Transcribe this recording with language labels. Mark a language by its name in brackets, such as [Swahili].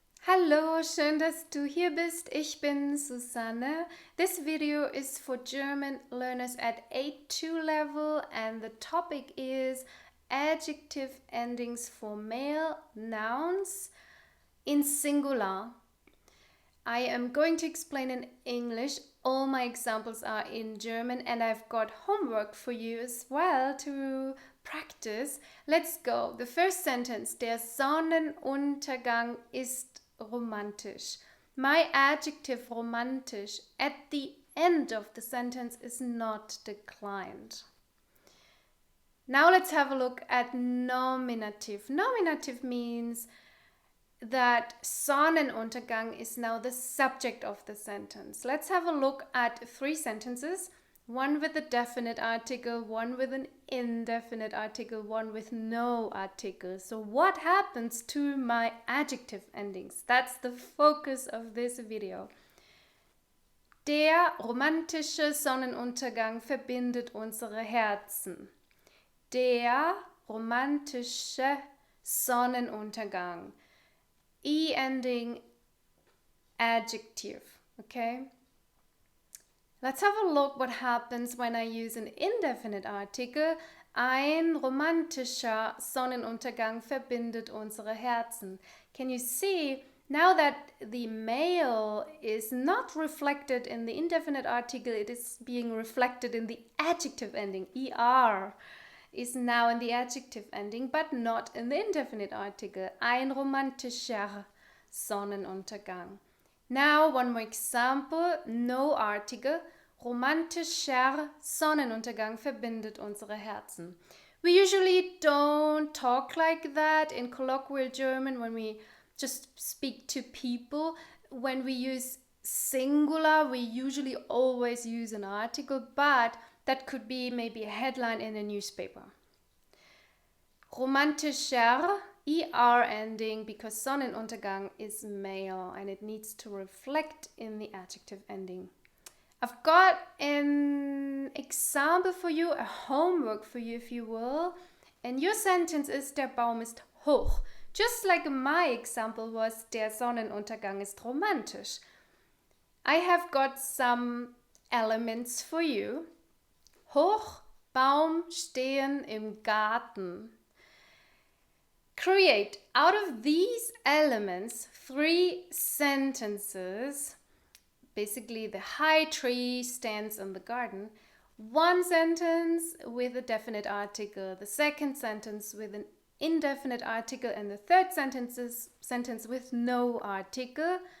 [German] Hallo, schön, dass du hier bist. Ich bin Susanne. [English] This video is for German learners at A2 level and the topic is adjective endings for male nouns in singular. I am going to explain in English. All my examples are in German and I've got homework for you as well to practice. Let's go. The first sentence. [German] Der Sonnenuntergang ist romantisch. [English] My adjective romantisch at the end of the sentence is not declined. Now let's have a look at nominative. Nominative means that Sonnenuntergang is now the subject of the sentence. Let's have a look at three sentences. One with a definite article, one with an indefinite article, one with no article. So what happens to my adjective endings? That's the focus of this video. [German] Der romantische Sonnenuntergang verbindet unsere Herzen. Der romantische Sonnenuntergang. [English] E ending adjective, okay? Let's have a look what happens when I use an indefinite article. [German] Ein romantischer Sonnenuntergang verbindet unsere Herzen. [English] Can you see now that the male is not reflected in the indefinite article, it is being reflected in the adjective ending, er. Is now in the adjective ending, but not in the indefinite article. [German] Ein romantischer Sonnenuntergang. [English] Now, one more example. No article. [German] Romantischer Sonnenuntergang verbindet unsere Herzen. [English] We usually don't talk like that in colloquial German when we just speak to people. When we use singular, we usually always use an article, but that could be maybe a headline in a newspaper. Romantischer, er ending, because Sonnenuntergang is male and it needs to reflect in the adjective ending. I've got an example for you, a homework for you if you will. And your sentence is [German] der Baum ist hoch. [English] Just like my example was [German] der Sonnenuntergang ist romantisch. [English] I have got some elements for you. [German] Hoch, Baum, stehen im Garten. [English] Create out of these elements 3 sentences. Basically, the high tree stands in the garden. One sentence with a definite article, the second sentence with an indefinite article, and the third sentence with no article.